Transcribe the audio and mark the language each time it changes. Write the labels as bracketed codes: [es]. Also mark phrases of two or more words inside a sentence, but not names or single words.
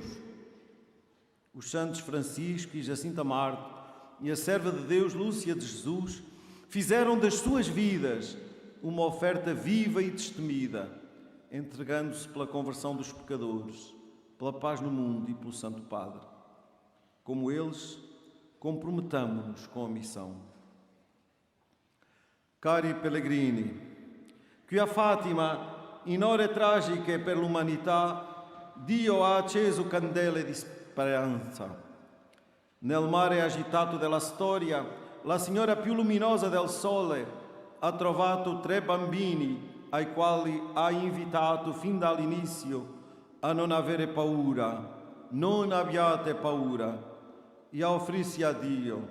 [pt] Os santos Francisco e Jacinta Marto e a serva de Deus Lúcia de Jesus fizeram das suas vidas uma oferta viva e destemida, entregando-se pela conversão dos pecadores, pela paz no mundo e pelo Santo Padre. Como eles, comprometamo-nos com a missão. [it] Cari pellegrini, qui a Fatima, in ore tragiche per l'umanità, Dio ha acceso candele di speranza. Nel mare agitato della storia, la signora più luminosa del sole ha trovato 3 bambini ai quali ha invitato fin dall'inizio a non avere paura, non abbiate paura, e a offrirsi a Dio.